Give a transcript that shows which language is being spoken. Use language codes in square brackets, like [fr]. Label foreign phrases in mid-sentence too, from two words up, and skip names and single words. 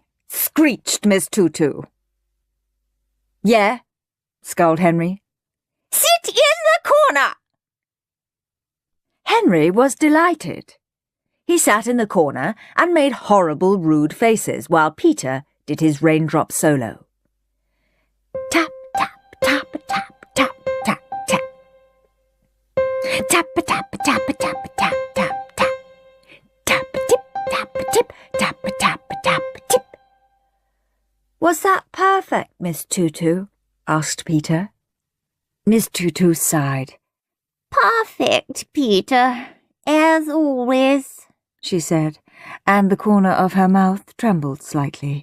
[en] screeched Miss Tutu. "Yeah?" scowled Henry. "Sit in the corner!" Henry was delighted. He sat in the corner and made horrible, rude faces while Peter did his raindrop solo. Tap, tap, tap, tap, tap, tap, tap. Tap, tap, tap, tap, tap, tap, tap. Tap-a-tip, tap-a-tip, tap-a-tap, tap-a-tip. "Was that perfect, Miss Tutu?" asked Peter. Miss Tutu sighed. "Perfect, Peter, as always," she said, and the corner of her mouth trembled slightly.